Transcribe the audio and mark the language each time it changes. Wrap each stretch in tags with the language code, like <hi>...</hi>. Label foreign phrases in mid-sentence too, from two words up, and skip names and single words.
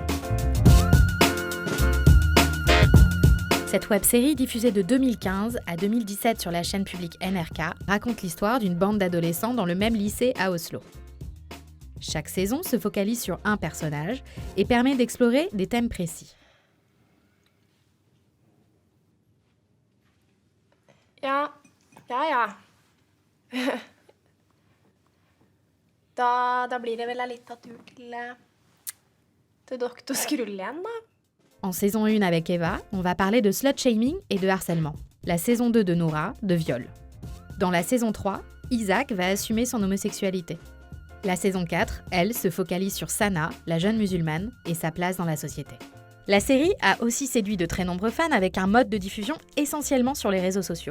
<fr>Cette web-série, diffusée de 2015 à 2017 sur la chaîne publique NRK, raconte l'histoire d'une bande d'adolescents dans le même lycée à Oslo. Chaque saison se focalise sur un personnage et permet d'explorer des thèmes précis.</fr> <no>Ja. Da blir det vel en liten tur til Dr. Skrull igjen, da.</no> <fr>En saison 1 avec Eva, on va parler de slut-shaming et de harcèlement. La saison 2 de Noura, de viol. Dans la saison 3, Isaac va assumer son homosexualité. La saison 4, elle, se focalise sur Sana, la jeune musulmane, et sa place dans la société. La série a aussi séduit de très nombreux fans avec un mode de diffusion essentiellement sur les réseaux sociaux.</fr>